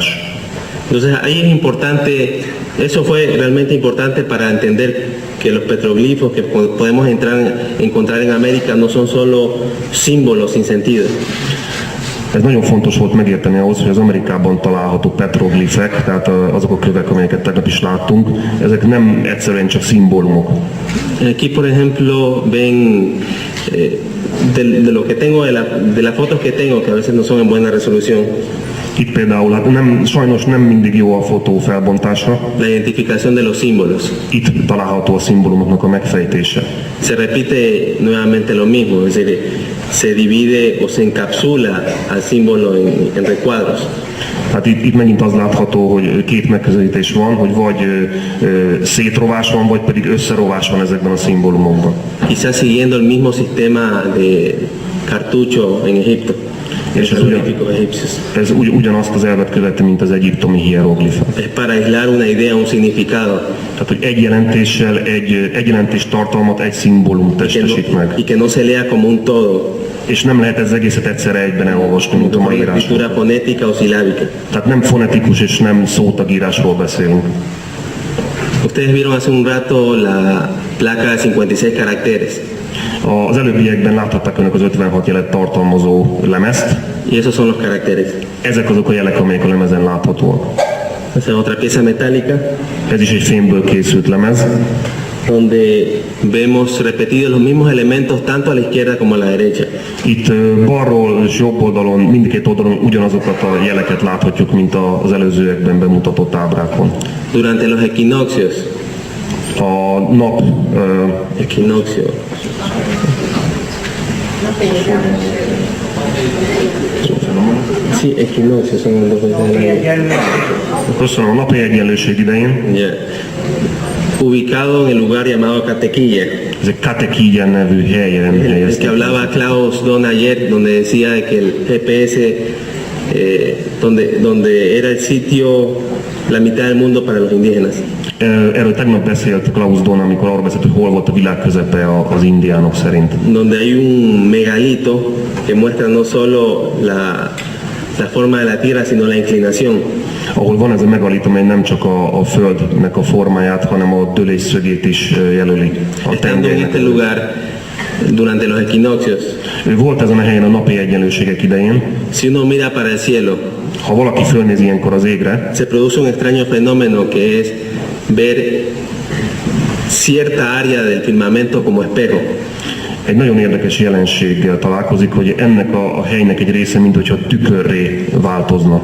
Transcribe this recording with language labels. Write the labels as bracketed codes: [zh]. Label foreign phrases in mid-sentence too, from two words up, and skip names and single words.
[es] Entonces ahí es importante, eso fue realmente importante para entender que los petroglifos que podemos encontrar en América no son solo símbolos sin sentido. [hu] Ez nagyon fontos volt megérteni ahhoz, hogy az Amerikában található petroglifek, tehát azok a kövek, amelyeket tegnap is láttunk, ezek nem egyszerűen csak szimbólumok. [es] Aquí, por ejemplo, ven de lo que tengo, de las fotos que tengo, que a veces no son en buena resolución, [hu] Itt például hát sajnos nem mindig jó a fotó felbontása. [es] la identificación de los símbolos. [hu] Itt található a szimbólumoknak a megfejtése. [es] Se repite nuevamente lo mismo, es decir, se divide o se encapsula al símbolo en recuadros. [hu] Hát itt megint az látható, hogy két megközelítés van, hogy vagy szétrovás van, vagy pedig összerovás van ezekben a szimbólumokban. [es] Quizás siguiendo el mismo sistema de cartucho en Egipto, de los jeroglíficos egipcios. [hu] Ez ugyanazt az elvet követi, mint az egyiptomi hieroglifák. [es] Es para aislar una idea, un significado. [hu] Tehát, hogy egy jelentéssel, egy jelentés tartalmat egy szimbólum testesít meg. [es] Y que no se lea como un todo, [hu] És nem lehet ez egészet egyszerre egyben elolvasni, mint a [es] como [hu] mai [es] la [hu] írásban. [es] escritura fonética o silábica. [hu] Tehát nem fonetikus és nem szótagírásról beszélünk. [es] Ustedes vieron hace un rato la placa de 56 caracteres. [hu] Az előbbiekben láthatták önök az 56 jelet tartalmazó lemezt. [es] Y esos son los caracteres. [hu] Ezek azok a jelek, amelyek a lemezen láthatóak. [es] Esa es otra pieza metálica [hu] Ez is egy fémből készült lemez, [es] donde vemos repetidos los mismos elementos tanto a la izquierda como a la derecha. [hu] Itt balról és jobb oldalon, mindkét oldalon ugyanazokat a jeleket láthatjuk, mint az előzőekben bemutatott ábrákon. [es] Durante los equinoccios, [hu] A nap [es] equinoccio, sí, equinoccios son los dos de [hu] köszönöm, a napi egyenlőség idején, [es] ya. Ubicado en el lugar llamado Catequilla, [hu] ez egy Katekígyen nevű helyen [es] el que [hu] helyezték. [es] hablaba Klaus Don ayer, donde decía de que el GPS, donde era el sitio, la mitad del mundo para los indígenas. [hu] Erről tegnap beszélt Klaus Don, amikor arról beszélt, hogy hol volt a világ közepe az indiánok szerint. [es] Donde hay un megalito que muestra no solo la forma de la tierra, sino la inclinación. [hu] Ahol van ez a megalit, amely nem csak a földnek a formáját, hanem a dőlésszögét is jelöli. A [es] Estando en [hu] tengelynek. [es] este lugar, durante los equinoccios. [hu] Volt ezen a helyen a napi egyenlőségek idején. [es] Si uno mira para el cielo, [hu] Ha valaki fölnéz ilyenkor az égre, [es] se produce un extraño fenómeno que es ver cierta área del firmamento como espejo. [hu] egy nagyon érdekes jelenséggel találkozik, hogy ennek a helynek egy része, mint hogyha tükörré változna.